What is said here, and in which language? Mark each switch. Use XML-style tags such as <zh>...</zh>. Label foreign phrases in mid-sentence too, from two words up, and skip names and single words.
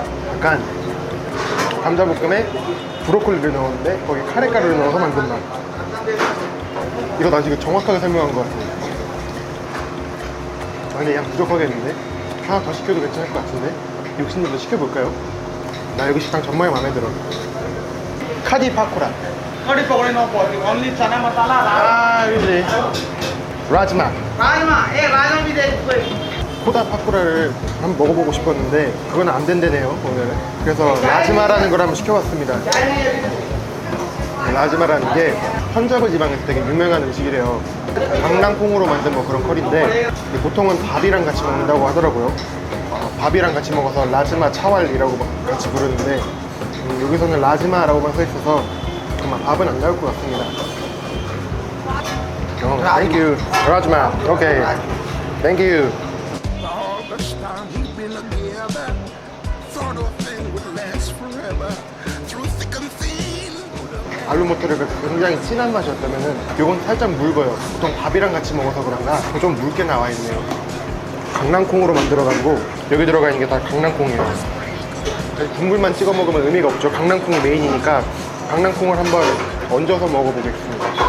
<ko>약간 감자볶음에 브로콜리를 넣었는데 거기 카레가루를 넣어서 만든 맛. 이거 나 지금 정확하게 설명한 것 같아. 근데 그냥 부족하겠는데? 하나 더 시켜도 괜찮을 것 같은데? 욕심내서 시켜볼까요? 나 여기 식당 정말 마음에 들어. 카디 파코라.</ko> <hi>कड़ी पकौड़े नो पड़ती ओनली चना मसाला</hi> <ko>그지. 라즈마.</ko> <hi>राजमा ए राजमा भी दे कोई</hi> <ko>코다 파코라를 한번 먹어보고 싶었는데 그건 안 된대네요 오늘. 그래서 라즈마라는 걸 한번 시켜봤습니다. 라즈마라는 게 펀자브 지방에서 되게 유명한 음식이래요. 강낭콩으로 만든 뭐 그런 커리인데 보통은 밥이랑 같이 먹는다고 하더라고요. 밥이랑 같이 먹어서 라즈마 차왈이라고 같이 부르는데 여기서는 라즈마라고만 써 있어서 정말 밥은 안 나올 것 같습니다.</ko> <en>Thank you.</en> <ko>라즈마. 오케이.</ko> <en>Thank you. All this time we've been together, thought a thing would last forever. Through thick and thin.</en> <ko>알루모토르가 굉장히 진한 맛이었다면은 이건 살짝 묽어요. 보통 밥이랑 같이 먹어서 그런가 좀 묽게 나와 있네요. 강낭콩으로 만들어가지고 여기 들어가 있는 게 다 강낭콩이에요. 국물만 찍어 먹으면 의미가 없죠. 강낭콩이 메인이니까 강낭콩을 한번 얹어서 먹어보겠습니다.</ko>